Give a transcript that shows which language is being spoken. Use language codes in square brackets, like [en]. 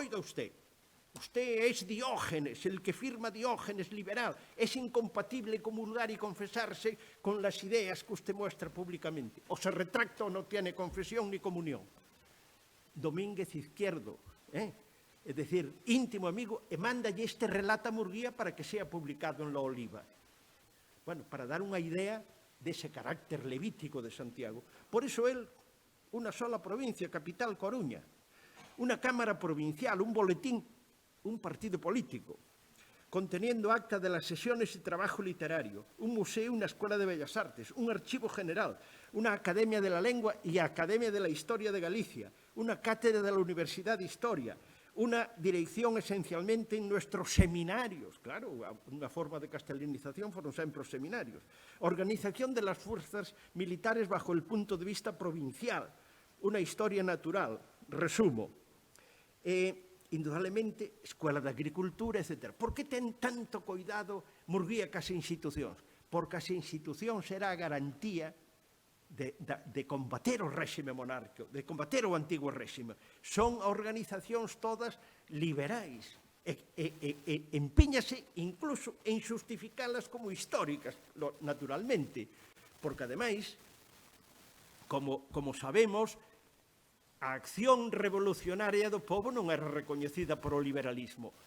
[es] Oiga usted es Diógenes, el que firma Diógenes liberal, es incompatible comulgar y confesarse con las ideas que usted muestra públicamente. O se retracta o no tiene confesión ni comunión. Domínguez Izquierdo, es decir, íntimo amigo, [gl] e mándalle este relato a Murguía [es] para que sea publicado en La Oliva. [gl] Bueno, para dar unha idea dese carácter levítico de Santiago. [es] Por eso él, una sola provincia, capital Coruña, una cámara provincial, un boletín, un partido político, conteniendo acta de las sesiones y trabajo literario, un museo, una escuela de bellas artes, un archivo general, una academia de la lengua y academia de la historia de Galicia, una cátedra de la Universidad de Historia, una dirección esencialmente en nuestros seminarios, claro, [gl] unha forma de castelanización foron sempre os seminarios, [es] organización de las fuerzas militares bajo el punto de vista provincial, una historia natural, resumo, indudablemente, Escuela de Agricultura, etc. [gl] Por que ten tanto cuidado Murguía cas institucións? Porque as institucións será a garantía de combater o réxime monárquico, de combater o antigo réxime. Son organizacións todas liberais e empeñase incluso en justificalas como históricas, naturalmente, porque ademais, como sabemos, a acción revolucionaria do pobo non era recoñecida por o liberalismo.